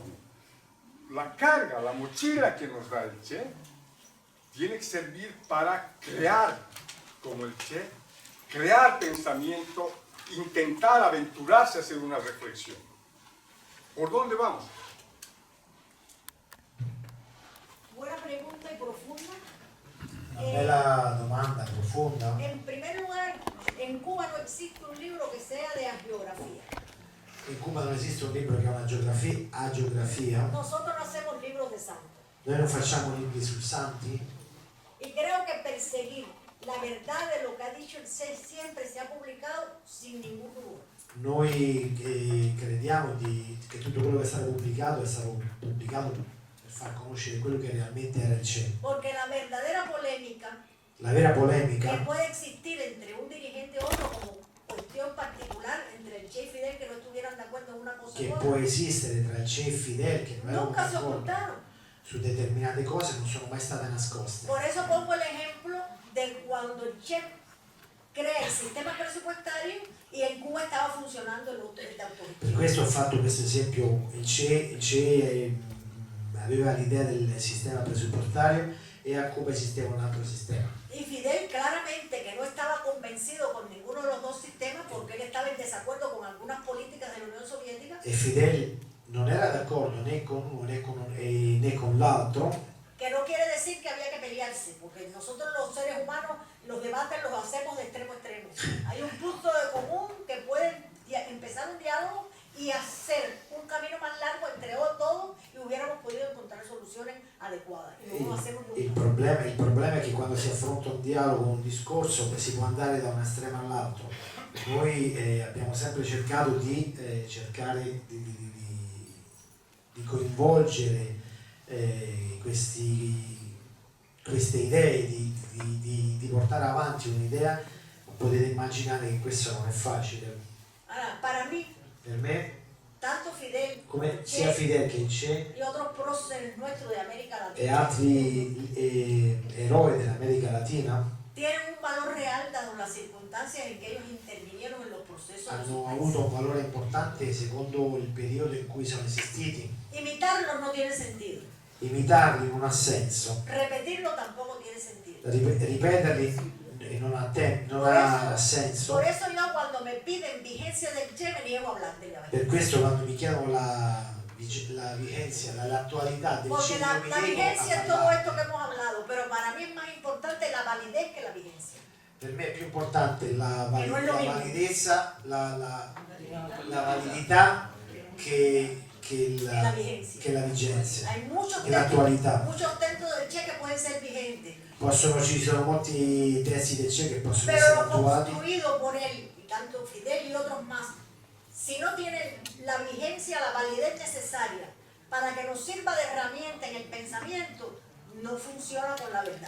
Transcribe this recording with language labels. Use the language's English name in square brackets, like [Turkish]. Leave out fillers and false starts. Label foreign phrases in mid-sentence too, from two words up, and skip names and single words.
[Spanish] La carga, la mochila que nos da el Che, tiene que servir para crear, como el Che, crear pensamiento, intentar aventurarse a hacer una reflexión. ¿Por dónde vamos? Buena pregunta y profunda. [Italian] Bella domanda, profonda. [Spanish] En primer lugar, en Cuba no existe un libro que sea de geografía. [Italian] In Cuba non esiste un libro che ha una geografia. [Spanish] Nosotros no hacemos libros de santos. [Italian] Noi non facciamo libri sui santi. [Spanish] Y creo que perseguir la verdad de lo que ha dicho el Che siempre se ha publicado sin ningún rubor. [Italian] Noi crediamo che tutto quello che è stato pubblicato per far conoscere quello che realmente era il Che. [Spanish] Porque la verdadera polémica [Italian] La vera polemica [Spanish] que puede existir entre un dirigente y otro como cuestión particular entre el Che y Fidel que no estuvieran de acuerdo en una cosa [Italian] che u può [Spanish] otra, [Italian] esistere tra il Che e Fidel, che non erano [Spanish] nunca se [Italian] d'accordo [Spanish] ocultaron. [Italian] su determinate cose, non sono mai state nascoste. [Spanish] Por eso pongo el ejemplo de cuando el Che crea el sistema presupuestario y en Cuba estaba funcionando el de autogestión. [Italian] Per questo ho fatto questo esempio, il CE aveva l'idea del sistema presupuestario e a Cuba esisteva un altro sistema. [Spanish] Y Fidel claramente que no estaba convencido con ninguno de los dos sistemas porque él estaba en desacuerdo con algunas políticas de la Unión Soviética. [Italian] E Fidel non era d'accordo né con uno né con l'altro. [Spanish] Que no quiere decir que había que pelearse, porque nosotros los seres humanos los debates los hacemos de extremo a extremo. Hay un punto de común que puede empezar un diálogo y hacer un camino más largo entre todos y hubiéramos podido encontrar soluciones adecuadas. Y no lo hacemos nunca. [Italian] Il problema è che quando si affronta un dialogo, un discorso, si può andare da un estremo all'altro. Noi abbiamo sempre cercato di coinvolgere queste idee, di di portare avanti un'idea, potete immaginare che questo non è facile. [Spanish] Ahora, para mí, [Italian] Per me, [Spanish] tanto Fidel [Italian] come sia Fidel che il Che [Spanish] y otros próceres nuestros de América [Italian] e [Spanish] Latina [Italian] altri eroi dell'America Latina [Spanish] tienen un valor real dado las circunstancias en que ellos intervinieron en los procesos de su [Italian] hanno [Spanish] país. [Italian] avuto un valore importante secondo il periodo in cui sono esistiti. [Spanish] Imitarlos no tiene sentido, [Italian] Imitarli non ha senso, [Spanish] repetirlo tampoco tiene sentido. [Italian] ripeterli non ha senso. [Spanish] Por eso yo cuando me piden vigencia del Che me niego a hablar de la [Italian] Per questo quando mi chiedono la vigenza, l'attualità del [Spanish] Porque [Italian] Che, [Spanish] la [Italian] mi nego [Spanish] vigencia [Italian] a [Spanish] es todo [Italian] parlare. [Spanish] esto que hemos hablado, pero para mí es más importante la validez que la vigencia. [Italian] Per me è più importante la non è [Spanish] lo mismo. [Italian] validezza, la validità che [Spanish] La vigencia. [Italian] che la vigenza, [Spanish] Hay muchos [Italian] che l'attualità. [Spanish] muchos textos del Che que pueden ser vigentes, [Italian] Ci sono molti testi del Che che possono [Spanish] pero [Italian] essere [Spanish] lo [Italian] attuati, [Spanish] construido por él, y tanto Fidel y otros más, si no tienen la vigencia, la validez necesaria para que nos sirva de herramienta en el pensamiento, no funciona con la verdad.